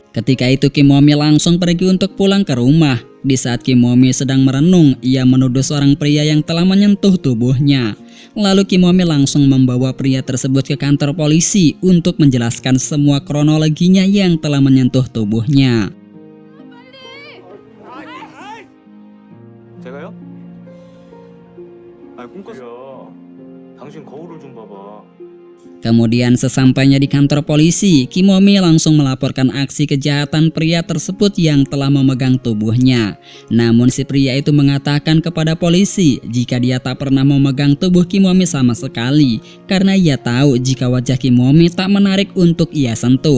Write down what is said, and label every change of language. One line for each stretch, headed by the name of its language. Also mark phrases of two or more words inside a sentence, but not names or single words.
Indonesian: Ketika itu Kimomi langsung pergi untuk pulang ke rumah. Di saat Kimomi sedang merenung, ia menuduh seorang pria yang telah menyentuh tubuhnya. Lalu Kimomi langsung membawa pria tersebut ke kantor polisi untuk menjelaskan semua kronologinya yang telah menyentuh tubuhnya.
Korean: 제가요? 아 꿈꿨어요. 당신 거울을 좀 봐봐.
Indonesian: Kemudian sesampainya di kantor polisi, Kimomi langsung melaporkan aksi kejahatan pria tersebut yang telah memegang tubuhnya. Namun si pria itu mengatakan kepada polisi jika dia tak pernah memegang tubuh Kimomi sama sekali, karena ia tahu jika wajah Kimomi tak menarik untuk ia sentuh.